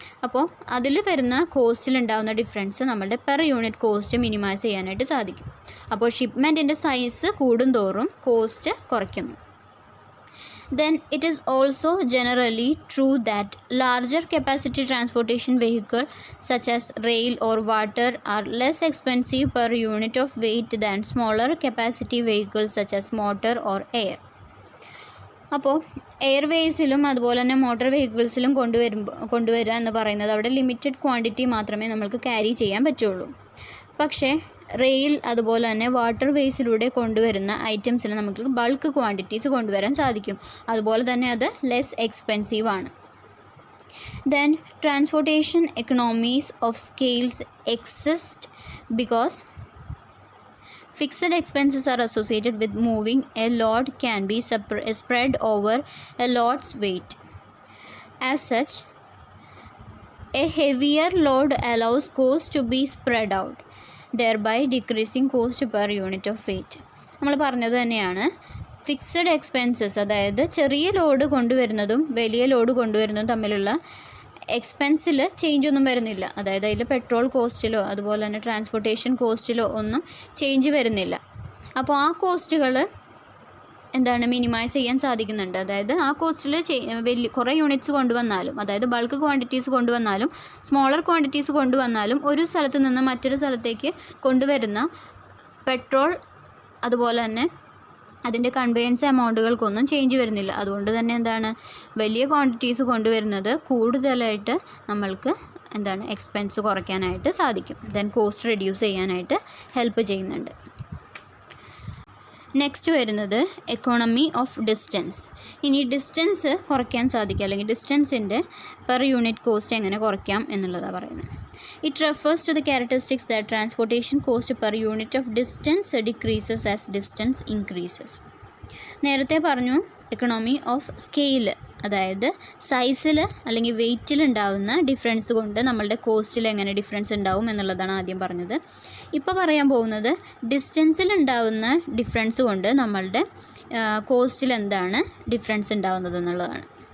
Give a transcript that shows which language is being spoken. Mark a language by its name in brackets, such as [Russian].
[Malayalam] അപ്പോൾ അതിൽ വരുന്ന കോസ്റ്റിലുണ്ടാകുന്ന ഡിഫറൻസ് നമ്മളുടെ പെർ യൂണിറ്റ് കോസ്റ്റ് മിനിമൈസ് ചെയ്യാനായിട്ട് സാധിക്കും. അപ്പോൾ ഷിപ്മെൻറ്റിൻ്റെ സൈസ് കൂടുന്തോറും കോസ്റ്റ് കുറയ്ക്കുന്നു. [English] Then it is also generally true that larger capacity transportation vehicle such as rail or water are less expensive per unit of weight than smaller capacity vehicles such as motor or air. [Malayalam] അപ്പോൾ എയർവേസിലും അതുപോലെ തന്നെ motor വെഹിക്കിൾസിലും കൊണ്ടുവരിക എന്ന് പറയുന്നത് അവിടെ limited quantity മാത്രമേ നമ്മൾക്ക് carry ചെയ്യാൻ പറ്റുള്ളൂ. പക്ഷേ റെയിൽ അതുപോലെ തന്നെ വാട്ടർ വേസിലൂടെ കൊണ്ടുവരുന്ന ഐറ്റംസിന് നമുക്ക് ബൾക്ക് ക്വാണ്ടിറ്റീസ് കൊണ്ടുവരാൻ സാധിക്കും. അതുപോലെ തന്നെ അത് ലെസ് എക്സ്പെൻസീവ് ആണ്. [English] Then transportation economies of scales exist because fixed expenses are associated with moving a load can be spread over a load's weight. As such, a heavier load allows cost to be spread out, thereby decreasing cost per unit of weight. [Malayalam] നമ്മൾ പറഞ്ഞത് തന്നെയാണ് fixed expenses, അതായത് ചെറിയ load കൊണ്ടുവരുന്നതും വലിയ load കൊണ്ടുവരുന്നതും തമ്മിലുള്ള എക്സ്പെൻസിൽ change ഒന്നും വരുന്നില്ല. അതായത് അതിൽ പെട്രോൾ കോസ്റ്റിലോ അതുപോലെ തന്നെ ട്രാൻസ്പോർട്ടേഷൻ കോസ്റ്റിലോ ഒന്നും ചേഞ്ച് വരുന്നില്ല. അപ്പോൾ ആ കോസ്റ്റുകൾ മിനിമൈസ് ചെയ്യാൻ സാധിക്കുന്നുണ്ട്. അതായത് ആ കോസ്റ്റിൽ കുറേ യൂണിറ്റ്സ് കൊണ്ടുവന്നാലും, അതായത് ബൾക്ക് ക്വാണ്ടിറ്റീസ് കൊണ്ടുവന്നാലും സ്മോളർ ക്വാണ്ടിറ്റീസ് കൊണ്ടുവന്നാലും ഒരു സ്ഥലത്ത് നിന്ന് മറ്റൊരു സ്ഥലത്തേക്ക് കൊണ്ടുവരുന്ന പെട്രോൾ അതുപോലെ തന്നെ അതിൻ്റെ കൺവെയൻസ് എമൗണ്ടുകൾക്കൊന്നും ചേഞ്ച് വരുന്നില്ല. അതുകൊണ്ട് തന്നെ വലിയ ക്വാണ്ടിറ്റീസ് കൊണ്ടുവരുന്നത് കൂടുതലായിട്ട് നമ്മൾക്ക് എക്സ്പെൻസ് കുറയ്ക്കാനായിട്ട് സാധിക്കും. ദെൻ കോസ്റ്റ് റെഡ്യൂസ് ചെയ്യാനായിട്ട് ഹെൽപ്പ് ചെയ്യുന്നുണ്ട്. നെക്സ്റ്റ് വരുന്നത് എക്കോണമി ഓഫ് ഡിസ്റ്റൻസ്. ഇനി ഡിസ്റ്റൻസ് കുറയ്ക്കാൻ സാധിക്കുക അല്ലെങ്കിൽ ഡിസ്റ്റൻസിൻ്റെ പെർ യൂണിറ്റ് കോസ്റ്റ് എങ്ങനെ കുറയ്ക്കാം എന്നുള്ളതാണ് പറയുന്നത്. [English] It refers to the characteristics that transportation cost per unit of distance decreases as distance increases. [Malayalam] നേരത്തെ പറഞ്ഞു എക്കണോമി ഓഫ് സ്കെയിൽ, അതായത് സൈസിൽ അല്ലെങ്കിൽ വെയ്റ്റിൽ ഉണ്ടാകുന്ന ഡിഫറൻസ് കൊണ്ട് നമ്മളുടെ കോസ്റ്റിൽ എങ്ങനെ ഡിഫറൻസ് ഉണ്ടാവും എന്നുള്ളതാണ് ആദ്യം പറഞ്ഞത്. ഇപ്പോൾ പറയാൻ പോകുന്നത് ഡിസ്റ്റൻസിൽ ഉണ്ടാകുന്ന ഡിഫറൻസ് കൊണ്ട് നമ്മളുടെ കോസ്റ്റിൽ എന്താണ് ഡിഫറൻസ് ഉണ്ടാകുന്നത് എന്നുള്ളതാണ്.